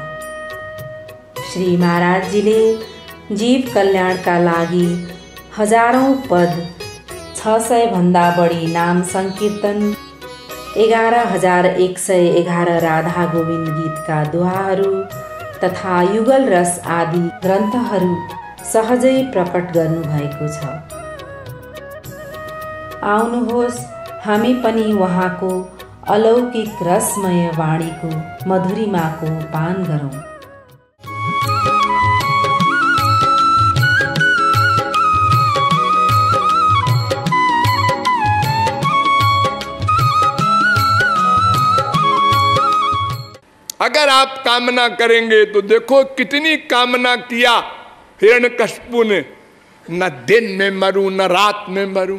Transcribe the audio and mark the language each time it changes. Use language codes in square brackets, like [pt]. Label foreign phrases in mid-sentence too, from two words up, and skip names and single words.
[ne] श्री महाराजजीले जीव कल्याणका लागि हजारौं पद, 600 भन्दा बढी नाम संकीर्तन, 11,111 राधा गोविन्द गीतका दोहाहरू तथा युगल रस आदि ग्रन्थहरू सहजै प्रकट गर्नुभएको छ। आउनुहोस् हामी पनि उहाँको अलौकिक रसमय वाणीको मधुरिमाको पान गरौँ। [hi] अगर आप कामना करेंगे तो देखो कितनी कामना किया हिरण्यकशिपु ने, न दिन में मरूं न रात में मरूं।